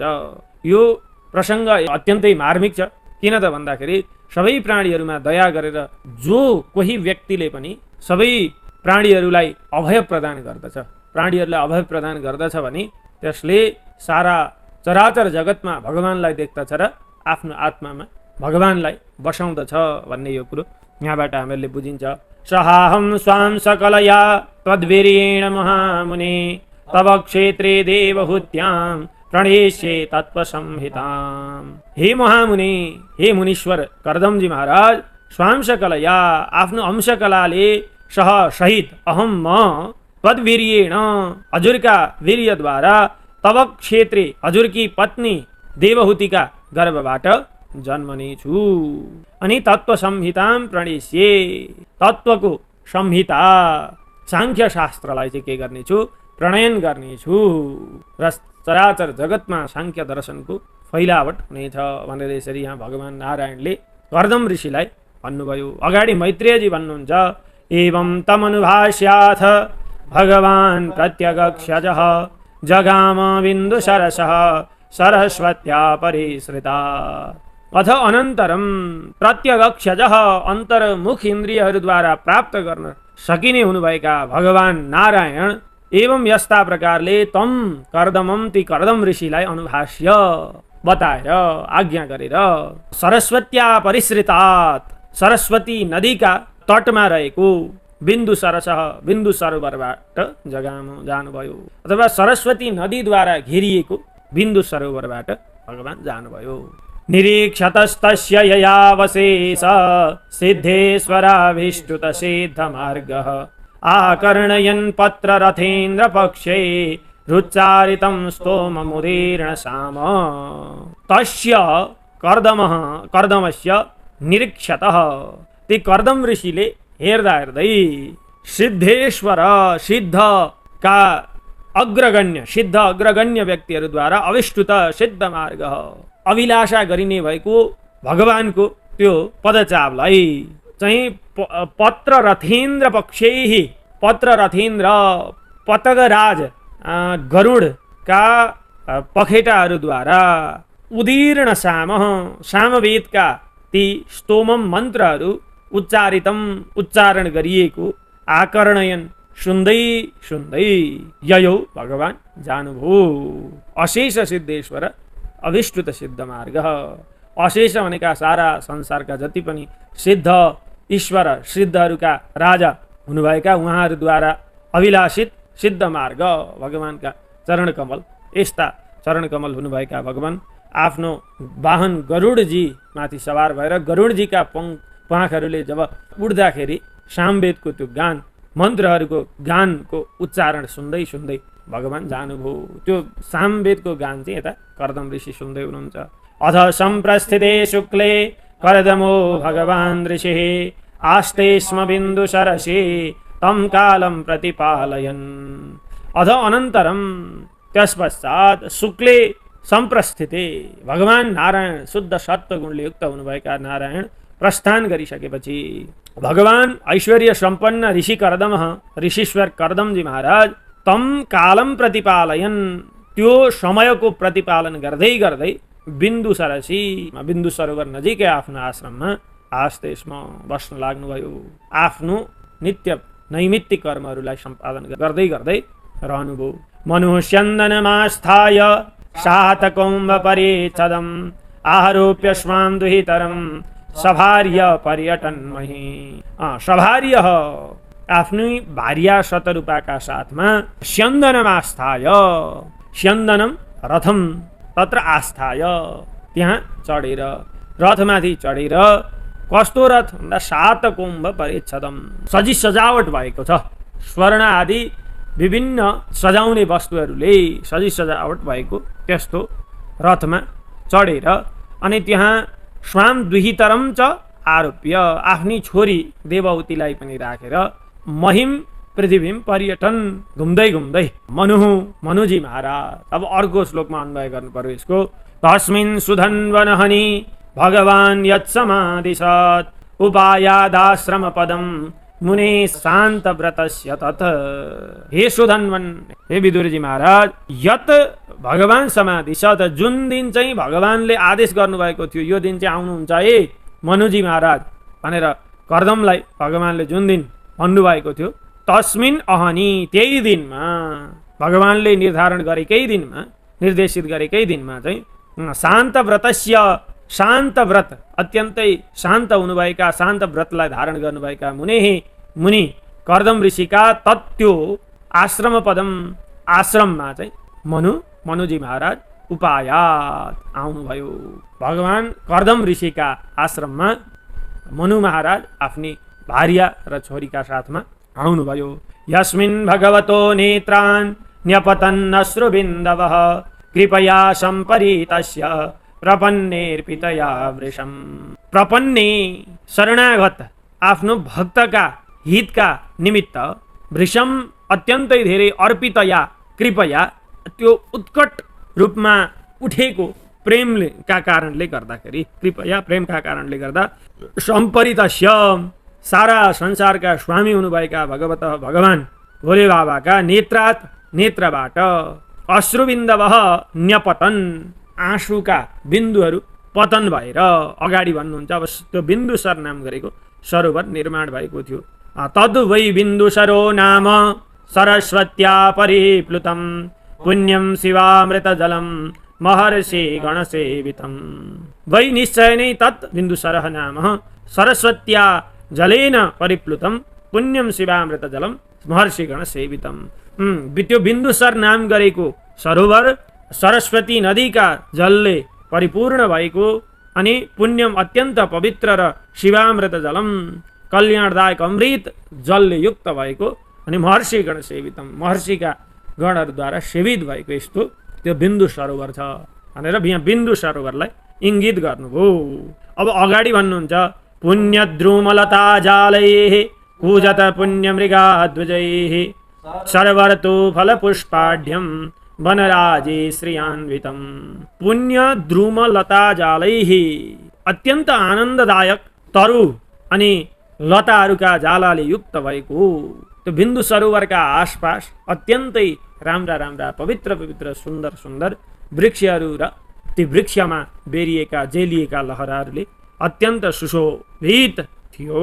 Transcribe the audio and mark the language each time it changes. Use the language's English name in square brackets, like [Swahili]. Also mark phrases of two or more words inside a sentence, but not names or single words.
[Nepali] यो प्रसङ्ग अत्यन्तै मार्मिक छ। किन त भन्दाखेरि सबै प्राणीहरूमा दया गरेर जो कोही व्यक्तिले पनि सबै प्राणीहरूलाई अभय प्रदान गर्दछ, प्राणीहरूलाई अभय प्रदान गर्दछ भने त्यसले सारा चराचर जगतमा भगवानलाई देख्दछ र आफ्नो आत्मामा भगवानलाई बसाउँदछ भन्ने यो कुरो यहाँबाट हामीहरूले बुझिन्छ। [Sanskrit] सहाहं स्वाम सकलया त्वद्वीर्येण महामुने तव क्षेत्रे देवहूत्यां प्रणेष्ये तत्त्वसंहिताम्। [Nepali] हे महामुनि, हे मुनीश्वर कर्दमजी महाराज, [Sanskrit] स्वाम सकलया [Nepali] आफ्नो अंशकलाले सह सहित अहम म त्वद्वीर्येण हजुरका वीर्यद्वारा [Sanskrit] तव क्षेत्रे [Nepali] हजुरकी पत्नी देवहूतिका गर्भबाट जन्मने छु। अनि [Sanskrit] तत्त्व संहितां प्रणेष्ये, [Nepali] तत्त्वको संहिता सांख्य शास्त्रलाई चाहिँ के गर्नेछु, प्रणयन गर्नेछु र चराचर जगतमा सांख्य दर्शनको फैलावट हुनेछ भनेर यसरी यहाँ भगवान नारायणले कर्दम ऋषिलाई भन्नुभयो। अगाडि मैत्रेयजी भन्नुहुन्छ, [Sanskrit] एवं तमनुभाष्याथ भगवान् प्रत्यगक्षजः जगाम बिन्दुसरसः सरस्वत्या परिश्रिता। अथ अनन्तरम प्रत्यगक्षजः [Nepali] अन्तर्मुख इन्द्रियहरूद्वारा प्राप्त गर्न सकिने हुनुभएका भगवान् नारायण एवं यस्ता प्रकारले [Sanskrit] तम कर्दमम [Nepali] ती कर्दम ऋषिलाई अनुभाष्य बताएर आज्ञा गरेर [Sanskrit] सरस्वत्या परिश्रितात् [Nepali] सरस्वती नदीका तटमा रहेको [Sanskrit] बिन्दु सरसः [Nepali] बिन्दु सरोवरबाट जानुभयो, अथवा सरस्वती नदीद्वारा घेरिएको बिन्दु सरोवरबाट भगवान जानुभयो। [Sanskrit] निरीक्षतस्तस्य ययावशेष सिद्धेश्वराभिष्टुत सिद्धमार्गः आकर्णयन् पत्ररथेन्द्र पक्षे रुच्चारितं स्तोममुदीर्णसाम। तस्य कर्दमस्य निरीक्षतः [Nepali] ती कर्दम ऋषिले हेर्दा हेर्दै सिद्धेश्वर सिद्धका अग्रगण्य व्यक्तिहरूद्वारा अविष्टुत सिद्ध मार्ग अभिलाषा गरिने भएको भगवानको त्यो पदचापलाई चाहिँ [Sanskrit] पत्ररथेन्द्र पक्षेहि पत्ररथेन्द्र पतगराज [Nepali] गरुडका पखेटाहरूद्वारा उदीर्ण सामवेदका ती स्तोमम मन्त्रहरू उच्चारण गरिएको आकर्णयन सुन्दै सुन्दै ययौ भगवान जानुभयो। [Sanskrit] अशेष सिद्धेश्वर अभिष्टुत सिद्ध मार्ग, [Nepali] अशेष भनेका सारा संसारका जति पनि सिद्ध ईश्वर सिद्धहरूका राजा हुनुभएका उहाँहरूद्वारा अभिलाषित सिद्ध मार्ग भगवानका चरण कमल, यस्ता चरण कमल हुनुभएका भगवान आफ्नो वाहन गरुडजी माथि सवार भएर गरुडजीका प्वाखहरूले जब उड्दाखेरि सामवेदको त्यो गान मन्त्रहरूको गानको उच्चारण सुन्दै सुन्दै भगवान जानुभयो। त्यो सामवेदको गान चाहिँ यता कर्दम ऋषि सुन्दै हुनुहुन्छ। [Sanskrit] अथ सम्प्रस्थिते शुक्ले कर्दमो भगवान् ऋषिः आस्ते स्म बिन्दु सरसे तं कालं प्रतिपालयन्। अथ अनन्तरम [Nepali] त्यसपश्चात [Sanskrit] शुक्ले सम्प्रस्थिते [Nepali] भगवान् नारायण शुद्ध सत्वगुणले युक्त हुनुभएका नारायण प्रस्थान गरिसकेपछि भगवान ऐश्वर्य सम्पन्न ऋषि कर्दम ऋषीश्वर कर्दमजी महाराज [Sanskrit] तम कालम प्रतिपालयन [Nepali] त्यो समयको प्रतिपालन गर्दै गर्दै [Sanskrit] बिन्दु सरसी [Nepali] बिन्दु सरोवर नजिकै आफ्नो आश्रममा आस्तेस्म बस्न लाग्नुभयो। आफ्नो नित्य नैमित्तिक कर्महरूलाई सम्पादन गर्दै गर्दै रहनुभयो। [Sanskrit] मनुष्यन्दनमास्थाय सातकौम्ब परिच्छदम आरोप्य स्वाम दुहितरम सभार्य पर्यटनमहि। [Nepali] सभार्य आफ्नै भार्या शतरूपाका साथमा [Sanskrit] स्यन्दनमास्थाय स्यन्दनम रथम तत्र आस्थाय [Nepali] त्यहाँ चढेर रथमाथि चढेर कस्तो रथ भन्दा [Sanskrit] सातकौम्ब परिच्छदम [Nepali] सजी सजावट भएको छ, स्वर्ण आदि विभिन्न सजाउने वस्तुहरूले सजी सजावट भएको त्यस्तो रथमा चढेर अनि त्यहाँ [Sanskrit] स्वाम दुहितरम च आरोप्य [Nepali] आफ्नी छोरी देवहूतिलाई पनि राखेर [Sanskrit] महिम पृथ्वीम [Nepali] पर्यटन घुम्दै घुम्दै मनुजी महाराज। अब अर्को श्लोकमा अन्वय गर्नु पर्यो यसको। [Sanskrit] तस्मिन् सुधन्वनहनि भगवान् यत्समादिशत् उपायादाश्रम पदम मुने शान्त व्रतस्य तत्। [Nepali] हे सुधन्वन, हे विदुरजी महाराज, [Sanskrit] यत भगवान समाधिशत [Nepali] जुन दिन चाहिँ भगवानले आदेश गर्नुभएको थियो यो दिन चाहिँ आउनुहुन्छ है मनुजी महाराज भनेर कर्दमलाई भगवानले जुन दिन भन्नुभएको थियो [Sanskrit] तस्मिन् अहनि [Nepali] त्यही दिनमा भगवानले निर्धारण गरेकै दिनमा निर्देशित गरेकै दिनमा चाहिँ [Sanskrit] शान्त व्रतस्य [Nepali] शान्त व्रत अत्यन्तै शान्त हुनुभएका शान्त व्रतलाई धारण गर्नुभएका मुनि कर्दम ऋषिका तत्यो [Sanskrit] आश्रम पदम [Nepali] आश्रममा चाहिँ मनुजी महाराज उपायात आउनुभयो। भगवान कर्दम ऋषिका आश्रममा मनु महाराज आफ्नी भार्या र छोरीका साथमा आउनुभयो। [Sanskrit] यस्मिन् भगवतो नेत्रान् न्यपतन् अश्रुबिन्दवः कृपया सम्परीतस्य प्रपन्नेर्पितया वृषम्। [Nepali] प्रपन्ने शरणागत आफ्नो भक्तका हितका निमित्त वृषम अत्यन्तै धेरै अर्पितया कृपया त्यो उत्कट रूपमा उठेको प्रेमका कारणले गर्दाखेरि कृपया प्रेमका कारणले गर्दा सम्परितस्य सारा संसारका स्वामी हुनुभएका भगवान भोले बाबाका नेत्रबाट [Sanskrit] अश्रुबिन्दवः न्यपतन [Nepali] आँसुका बिन्दुहरू पतन भएर अगाडि भन्नुहुन्छ। अब त्यो बिन्दुसर नाम गरेको सरोवर निर्माण भएको थियो। [Sanskrit] तद् वै बिन्दुसरो नाम सरस्वत्या परिप्लुतम् पुण्यं शिवामृतजलं महर्षि गणसेवितम्। वै निश्चय नै तत् बिन्दुसरः नाम सरस्वत्या जलेन परिप्लुतं पुण्यं शिवामृतजलं महर्षि गणसेवितम्। [Nepali] त्यो बिन्दुसर नाम गरेको सरोवर सरस्वती नदीका जलले परिपूर्ण भएको अनि पुण्यम अत्यन्त पवित्र र [Sanskrit] शिवामृत जलम [Nepali] कल्याणदायक अमृत जलले युक्त भएको अनि [Sanskrit] महर्षि गण सेवितम [Nepali] महर्षिका गणहरूद्वारा सेवित भएको यस्तो त्यो बिन्दु सरोवर छ भनेर यहाँ बिन्दु सरोवरलाई इङ्गित गर्नुभयो। अब अगाडि भन्नुहुन्छ [Sanskrit] पुण्यद्रुमलता जालैः कूजत पुण्यमृगाध्वजैः सर्वर्तु फलपुष्पाढ्यं वनराजे श्रियान्वितम्। पुण्यद्रुमलता जालैः [Nepali] अत्यन्त आनन्ददायक तरु अनि लताहरूका जालाले युक्त भएको त्यो बिन्दु सरोवरका आसपास अत्यन्तै राम्रा राम्रा पवित्र पवित्र सुन्दर सुन्दर वृक्षहरू र ती वृक्षमा बेरिएका जेलिएका लहराहरूले अत्यन्त सुशोभित थियो।